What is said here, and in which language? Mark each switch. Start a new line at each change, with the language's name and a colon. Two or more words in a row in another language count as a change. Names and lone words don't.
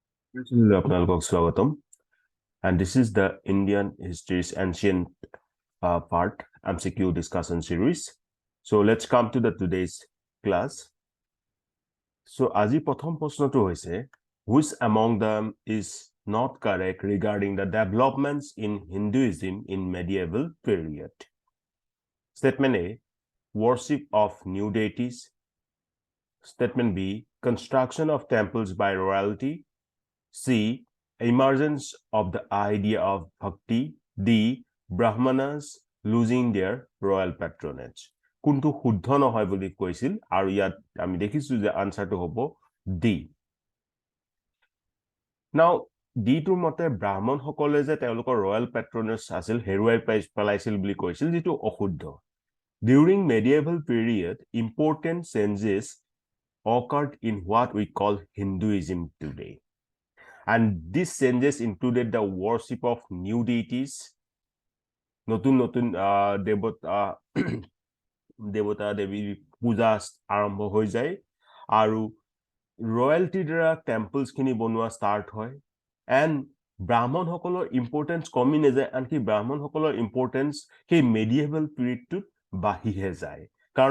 Assamese: আপোনালোকক স্বাগতম,
English: and this is the Indian history's ancient part MCQ discussion series. So let's come to the today's class.
Assamese: So আজি প্ৰথম প্ৰশ্নটো হৈছে,
English: which among them is not correct regarding the developments in Hinduism in medieval period? Statement A, worship of new deities. Statement B, construction of temples by royalty. C, emergence of the idea of bhakti. D, Brahmanas losing their royal patronage.
Assamese: কোনটো শুদ্ধ নহয় বুলি কৈছিল আৰু ইয়াত আমি দেখিছো যে আনসাৰটো হ'ব ডি। নাও ডিটোৰ মতে ব্ৰাহ্মণ সকলে যে তেওঁলোকৰ
English: royal patronage
Assamese: আছিল হেৰুৱাই পেলাইছিল বুলি কৈছিল, যেটো অশুদ্ধ।
English: During medieval period, important changes occurred in what we call Hinduism today. And these changes included the worship of new deities,
Assamese: নতুন নতুন দেৱতা দেৱীৰ পূজা আৰম্ভ হৈ যায় আৰু ৰয়্যালটিৰ দ্বাৰা টেম্পলছ খিনি বনোৱা ষ্টাৰ্ট হয়। এণ্ড ব্ৰাহ্মণ সকলৰ ইম্পৰ্টেঞ্চ কমি নাযায়, আনকি ব্ৰাহ্মণ সকলৰ ইম্পৰ্টেঞ্চ সেই
English: medieval period
Assamese: বাঢ়িহে যায়, কাৰণ